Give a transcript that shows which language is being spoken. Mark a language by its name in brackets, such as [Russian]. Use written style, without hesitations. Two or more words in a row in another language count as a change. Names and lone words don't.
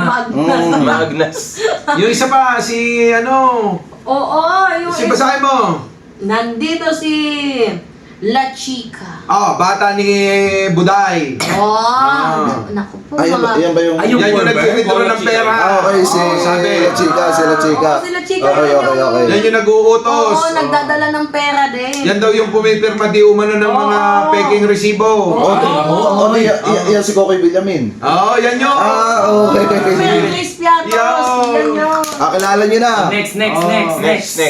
[Filipino] Maagnas. yung isa pa, si Oo, yung si basahin mo. nandito si La Chica. Bata ni Buday. Naku po, Yan ba yung... Ayun. Yan yung nag-withdraw ng pera. Okay, si La Chica, si La Chica. Oo, si La Chica. Okay. Yan yung nag-uutos. Oo, nagdadala ng pera din. Yan daw yung pumipirma di umano ng mga peking resibo. Yan si Kokoy Villamin. Yan yun. Okay. Mary Chris Piatos. Yan yun. Kilala niyo na. Next.